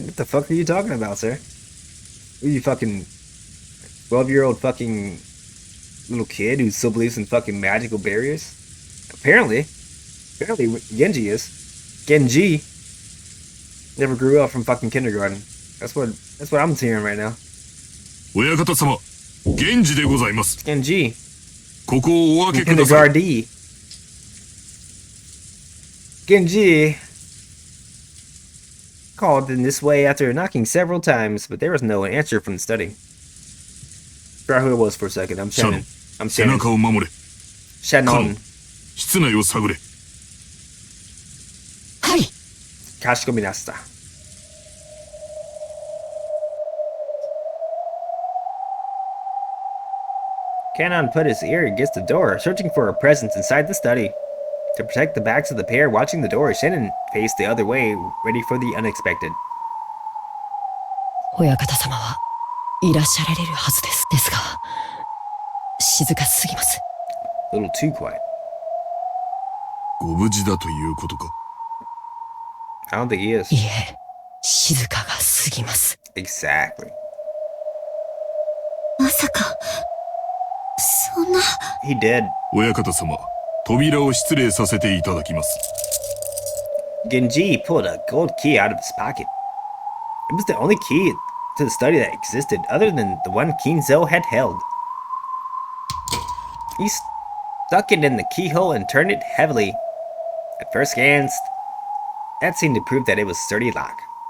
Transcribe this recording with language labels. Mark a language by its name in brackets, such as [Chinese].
[English] What the fuck are you talking about, sir? Are you fucking 12-year-old fucking little kid who still believes in fucking magical barriers? Apparently Genji is. Genji never grew up from fucking kindergarten. That's what I'm hearing right now. [Japanese] 親方様、源氏でございます。 [English] Genji. [Japanese] ここをお開けください。 [English] Kindergarten. Genji called in this way after knocking several times, but there was no answer from the study. Forgot who it was for a second. I'm Shannon. [Japanese] 背中を守れ。 [English] Shannon. [Japanese] 室内を探れ。はい。かしこみました. [English] Cannon put his ear against the door, searching for a presence inside the study. To protect the backs of the pair watching the door, Shannon faced the other way, ready for the unexpected. [Japanese] 親方様はいらっしゃられるはずです。ですが、静かすぎます。 [English] A little too quiet. [Japanese] ご無事だということか。 [English] I don't think he is. [Japanese] いえ、静かがすぎます。 [English] Exactly. [Japanese] まさか、そんな。 [English] He did. [Japanese] 親方様、扉を失礼させていただきます。 [English] Genji pulled a gold key out of his pocket. It was the only key to the study that existed other than the one Kinzo had held. He stuck it in the keyhole and turned it heavily. At first glance, that seemed to prove that it was a sturdy lock.